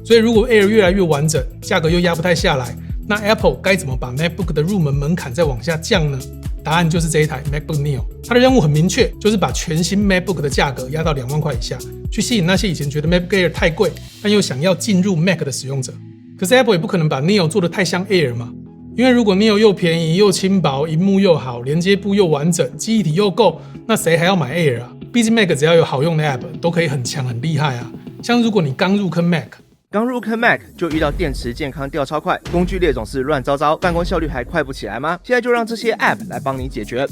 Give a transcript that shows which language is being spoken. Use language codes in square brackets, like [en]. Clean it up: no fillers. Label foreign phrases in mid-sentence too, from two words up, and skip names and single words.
[zh] 所以如果 Air 越來越完整，價格又壓不太下來，那 Apple 該怎麼把 MacBook 的入門門檻再往下降呢？答案就是這一台 MacBook Neo， 它的任務很明確，就是把全新 MacBook 的價格壓到2萬塊以下，去吸引那些以前覺得 MacBook Air 太貴，但又想要進入 Mac 的使用者。可是 Apple 也不可能把 Neo 做得太像 Air 嘛，因為如果 Neo 又便宜又輕薄，螢幕又好，連接部又完整，記憶體又夠，那誰還要買 Air 啊？畢竟 Mac 只要有好用的 App， 都可以很強很厲害啊。像如果你剛入坑 Mac，就遇到電池健康掉超快，工具列總是亂糟糟，辦公效率還快不起來嗎？現在就讓這些 App 來幫你解決。